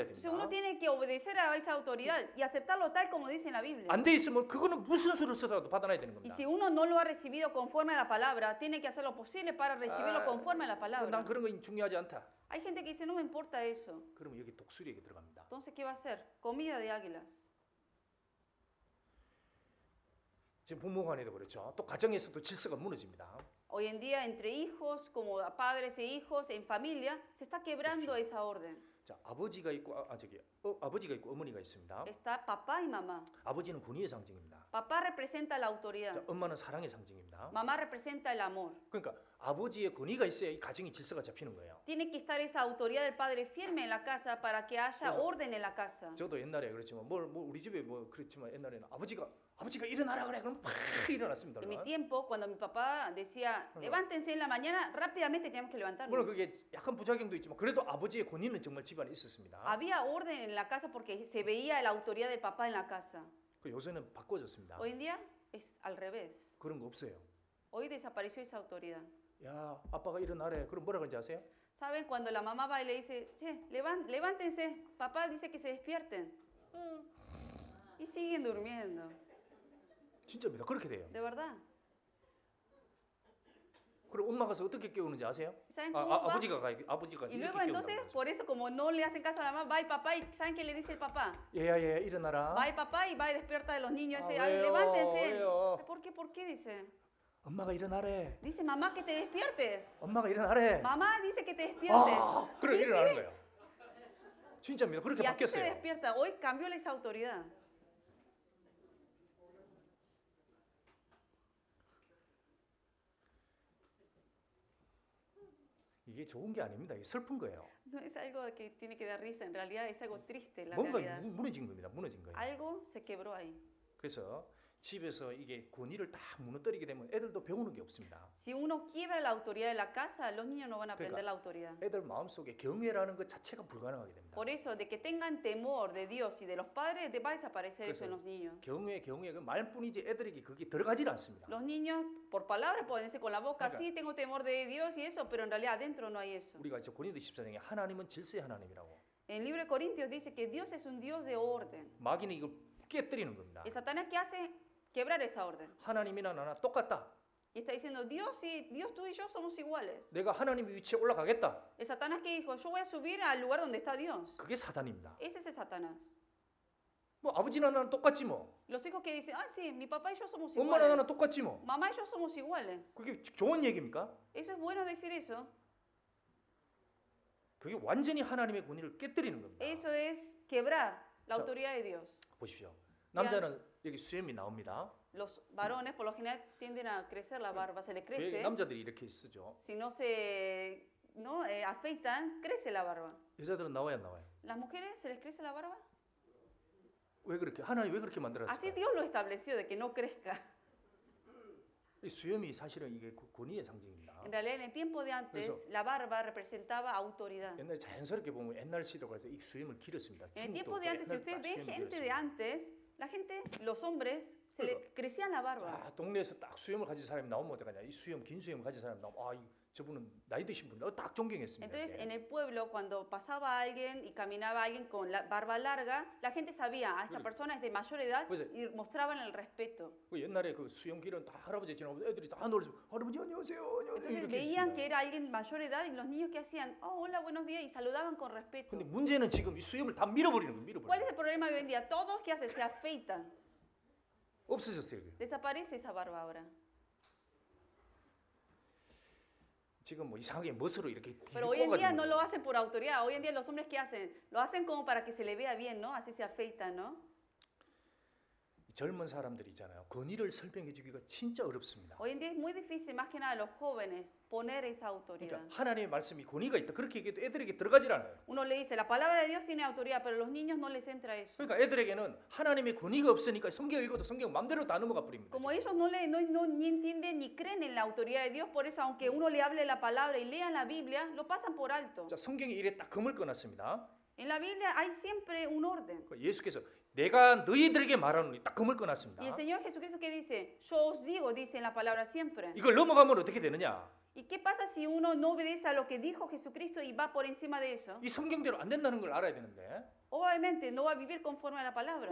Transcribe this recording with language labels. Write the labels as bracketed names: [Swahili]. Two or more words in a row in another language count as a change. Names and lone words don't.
[Spanish] Entonces uno [Korean] 됩니다. [Spanish] tiene que obedecer a esa autoridad y aceptarlo tal como dice en la Biblia. [Korean] 안 돼 있으면 그거는 무슨 수를 써서라도 받아놔야 되는 [Spanish] Y [Korean] 겁니다. [Spanish] si uno no lo ha recibido conforme a la palabra, tiene que hacer lo posible para recibirlo conforme a la [Korean] 난 [Spanish] palabra. [Korean] 그런 거 중요하지 않다. [Spanish] Hay gente que dice, no me importa eso. [Korean] 그러면 여기 독수리에게 들어갑니다. [Spanish] Entonces, ¿qué va a hacer? Comida de águilas. [Korean] 지금 부모간에도 그렇죠. 또 가정에서도 질서가 무너집니다. [Spanish] Hoy en día, entre hijos, como padres e hijos, en familia, se está quebrando esa orden. [Korean] 자, 아버지가 있고 아버지가 있고 어머니가 있습니다. [Spanish] Está papá y mamá. [Korean] 아버지는 권위의 상징입니다. [Spanish] Papá representa la [Korean] 자, [Spanish] autoridad. [Korean] 엄마는 사랑의 상징입니다. [Spanish] Mamá representa el amor. [Korean] 그러니까 아버지의 권위가 있어야 이 가정이 질서가 잡히는 거예요. [Spanish] Tiene que estar esa autoridad del padre firme en la casa para que haya orden en la casa. [Korean] 저도 옛날에 그렇지만 뭐 우리 집에 뭐 그렇지만 옛날에는 아버지가 일어나라 그래 그러면 팍 일어났습니다. [Spanish] En mi tiempo, cuando mi papá decía, levántense en la mañana, rápidamente teníamos que [Korean] 물론 [Spanish] levantarnos. [Korean] 그게 약간 부작용도 있지만 그래도 아버지의 권위는 정말 집안에 있었습니다. [Spanish] Había orden en la casa porque se veía la autoridad del papá en la casa. [Korean] 그 요새는 바꿔졌습니다. [Spanish] Hoy en día es al revés. [Korean] 그런 거 없어요. [Spanish] Hoy desapareció esa autoridad. [Korean] 야, 아빠가 일어나래. 그럼 뭐라 그런지 아세요? [Spanish] ¿Saben? Cuando la mamá va y le dice, che, levántense, papá dice que se despierten. Y siguen durmiendo. [Korean] 진짜입니다. 그렇게 돼요. [Spanish] De verdad. [Korean] 그럼 엄마가 가서 어떻게 깨우는지 아세요? [Spanish] ¿Saben cómo va? [Korean] 아버지가 아버지가 [Spanish] Y [Korean] 이렇게 [Spanish] luego [Korean] 깨운다고 [Spanish] entonces, [Korean] 그러죠. [Spanish] por eso como no le hacen caso a la mamá, va el papá y ¿saben qué le dice el papá? [Korean] 얘야 일어나라. [Spanish] Va el papá y va y despierta de los niños y dice, [Korean] 왜요? [Spanish] levántense. [Korean] 왜요? [Spanish] ¿Por qué? ¿Por qué? Dice. [Korean] 엄마가 일어나래. [Spanish] Dice, mamá, que te despiertes. [Korean] 엄마가 일어나래. [Spanish] Mamá dice que te despiertes. [Korean] 그래 [Spanish] Sí, [Korean] 일어나는 [Spanish] sí. [Korean] 거예요. 진짜입니다. 그렇게 [Spanish] Y así se [Korean] 바뀌었어요. [Spanish] despierta. Hoy cambió esa autoridad. [Korean] 이게 좋은 게 아닙니다. 이게 슬픈 거예요. [Spanish] No es algo que tiene que dar risa, en realidad es algo triste, la [Korean] 뭔가 [Spanish] realidad. [Korean] 무너진 겁니다. 무너진 거예요. [Spanish] Algo se quebró ahí. [Korean] 그래서 집에서 이게 권위를 딱 무너뜨리게 되면 애들도 배우는 게 없습니다. [Spanish] Si uno quiebra la autoridad de la casa, los niños no van a aprender la autoridad. [Korean] 애들 마음속에 경외라는 것 자체가 불가능하게 됩니다. [Spanish] Por eso, de que tengan temor de Dios y de los padres, va a desaparecer eso en los niños. [Korean] 경외 그 말뿐이지 애들에게 그게 들어가질 않습니다. [Spanish] Los niños, por palabras, pueden decir con la boca, Venga. sí, tengo temor de Dios y eso, pero en realidad adentro no hay eso. [Korean] 우리가 이제 고린도 14장에 하나님은 질서의 하나님이라고. [Spanish] En el libro de Corintios dice que Dios es un Dios de orden. [Korean] 마귀는 이걸 깨뜨리는 겁니다. [Spanish] ¿Y Satanás qué hace? quebrar esa orden. [Korean] 하나님이나 나나 똑같다. [Spanish] Y está diciendo, Dios tú y yo somos iguales. [Korean] 내가 하나님 위치에 올라가겠다. [Spanish] El Satanás que dijo, yo voy a subir al lugar donde está Dios. [Korean] 그게 사단입니다. [Spanish] Ese es el Satanás. [Korean] 뭐 아버지나 나는 똑같지 뭐. [Spanish] Los hijos que dicen, sí, mi papá y yo somos [Korean] 엄마나 나나 [Spanish] iguales. [Korean] 똑같지 뭐. [Spanish] Mamá y yo somos iguales. [Korean] 그게 좋은 얘기입니까? [Spanish] ¿Eso es bueno decir eso? [Korean] 그게 완전히 하나님의 권위를 깨뜨리는 겁니다. [Spanish] Eso es quebrar la [Korean] 자, [Spanish] autoridad de Dios. [Korean] 보십시오. 남자는 여기 수염이 나옵니다. [Spanish] Los varones por lo general tienden a crecer la barba, se les [Korean] 왜 [Spanish] crece. [Korean] 남자들이 이렇게 쓰죠? [Spanish] Si no se afeitan, crece la barba. [Korean] 여자들은 나와야 안 나와요. [Spanish] ¿Las mujeres se les crece la barba? [Korean] 왜 그렇게? 하나님 왜 그렇게 [Spanish] Así [Korean] 만들었을까요? [Spanish] Dios lo estableció, de que no crezca. [Korean] 이 수염이 사실은 이게 권위의 상징입니다. [Spanish] En realidad, en el tiempo de antes, [Korean] 그래서- [Spanish] la barba representaba autoridad. [Korean] 옛날에 자연스럽게 보면 옛날 시대로 가서 이 수염을 길었습니다. [Spanish] En el [Korean] 중국도 [Spanish] tiempo de antes, si usted ve [Korean] 수염이 [Spanish] gente de [Korean] 길었습니다. [Spanish] antes, la gente, los hombres, se le crecían la barba. [Korean] 자, 동네에서 딱 수염을 가진 사람이 나오면 어떡하냐? 이 수염 긴 수염 가진 사람이 나오면 저분은 나이 드신 분이다. 딱 존경했습니다. [Spanish] Entonces, [Korean] 이렇게. [Spanish] en el pueblo, cuando pasaba alguien y caminaba alguien con la barba larga, la gente sabía, esta persona es de mayor edad Pues, y mostraban el respeto. [Korean] 그 옛날에 그 수염 길은 다 할아버지 지나오면 애들이 다 놀죠. 할아버지 안녕하세요. 안녕하세요. [Spanish] Entonces [Korean] 이렇게 [Spanish] veían que [Korean] 했습니다. [Spanish] era alguien mayor edad y los niños que hacían, hola, buenos días, y saludaban con respeto. [Korean] 근데 문제는 지금 이 수염을 다 밀어버리는 거예요. 밀어버리는 [Spanish] ¿Cuál es [Korean] 거예요. [Spanish] el problema hoy en día? Todos que hacen se afeitan. [Korean] 없어졌어요. 이게. [Spanish] Desaparece esa barba ahora. [Korean] 지금 뭐 이상하게 멋으로 이렇게 [Spanish] Pero hoy en día [Korean] 꽂아가지고 [Spanish] no lo hacen por autoridad. Hoy en día los hombres ¿qué hacen? Lo hacen como para que se le vea bien, ¿no? Así se afeitan, ¿no? [Korean] 젊은 사람들이 있잖아요. 권위를 설명해 주기가 진짜 어렵습니다. [Spanish] Hoy en día es muy difícil, más que nada a los jóvenes, poner esa autoridad. [Korean] 그러니까 하나님의 말씀이 권위가 있다. 그렇게 얘기해도 애들에게 들어가질 않아요. [Spanish] Uno le dice, la palabra de Dios tiene autoridad, pero a los niños no les entra eso. [Korean] 그러니까 애들에게는 하나님의 권위가 없으니까 성경 읽어도 성경 마음대로 다 넘어가 버립니다. [Spanish] Como ellos ni entienden ni creen en la autoridad de Dios, por eso aunque uno le hable la palabra y lean la Biblia, lo pasan por alto. [Korean] 자, 성경에 이래 딱 금을 꺼놨습니다. [Spanish] En la Biblia hay siempre un orden. [Korean] 그 예수께서 내가 너희들에게 말하노니 딱 금을 꺼놨습니다. [Spanish] Y el Señor Jesucristo que dice, yo os digo, dice en la palabra siempre. [Korean] 이걸 넘어가면 어떻게 되느냐? [Spanish] ¿Y qué pasa si uno no obedece a lo que dijo Jesucristo y va por encima de eso? [Korean] 이 성경대로 안 된다는 걸 알아야 되는데 [Spanish] Obviamente no va a vivir conforme a la palabra.